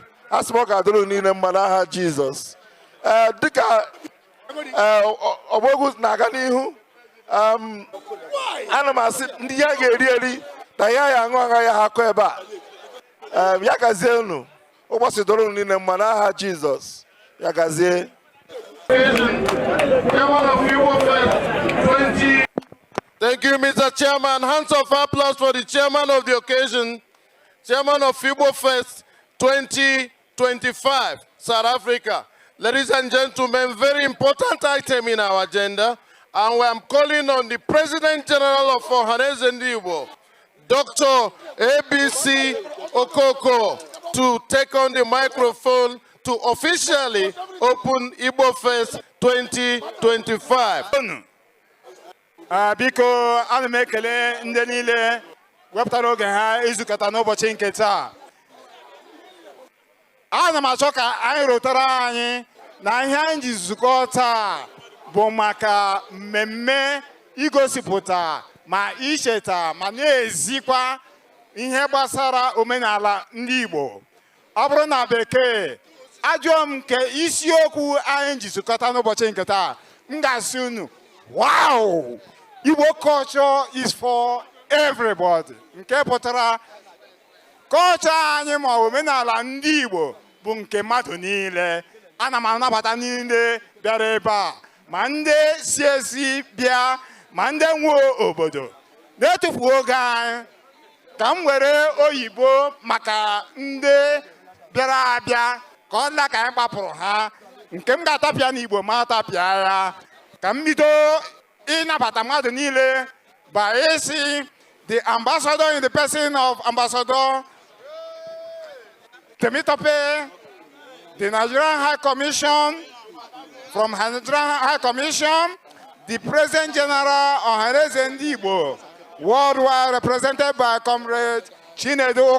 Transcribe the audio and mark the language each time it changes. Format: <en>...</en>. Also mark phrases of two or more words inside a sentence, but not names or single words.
<ig>Asị m ọ ga-adịrị niile mma n'aha Jizọs. Dịka ọgbọgwụ na-aga n'ihu, ana m asị ndị ya ga-eri eri na ya ya aṅụ aṅa ya ha akọ ebe a. Ya gazie unu ụbọchị dọrọ niile mma n'aha Jizọs. Ya gazie.</ig> <en>Thank you, Mr. Chairman. Hands of applause for the chairman of the occasion, chairman of Igbo Fest 2025, South Africa. Ladies and gentlemen, very important item in our agenda, and I'm calling on the President General of OHANEZE NDIGBO, Dr. ABC Okoko, to take on the microphone to officially open Igbo Fest 2025.</en> <ig>Biko, ana m ekele ndị niile wepụtara oge ha izukọta n'ụbọchị nke taa. Ana m achọ ka anyị rụtara anyị na ihe anyị ji zukọ taa bụ maka mmemme igosipụta ma icheta ma na-ezikwa ihe gbasara omenala ndị Igbo. Ọ bụrụ na bekee ajụọ m nke isiokwu anyị ji zukọta n'ụbọchị nke taa, m ga-asị unu, wow!</ig> <en>Igbo culture is for everybody.</en> <ig>Nke pụtara culture anyị ma omenala ndị Igbo bụ nke mmadụ niile. Ana m anabata niile bịara ebe a, ma ndị si esi bịa, ma ndị nwe obodo. Na-etufu oge anyị ka m were oyibo maka ndị bịara abịa ka ọ dịla ka anyị gbapụrụ ha. Nke m ga-atapịa n'Igbo ma atapịa ya. Ka m bido ịnabata mmadụ niile</ig> <en>by isi the ambassador in the person of Ambassador Temitope, the Nigerian High Commission, from Nigerian High Commission, the President General OHANEZE NDIGBO, worldwide represented by Comrade Chinedu</en>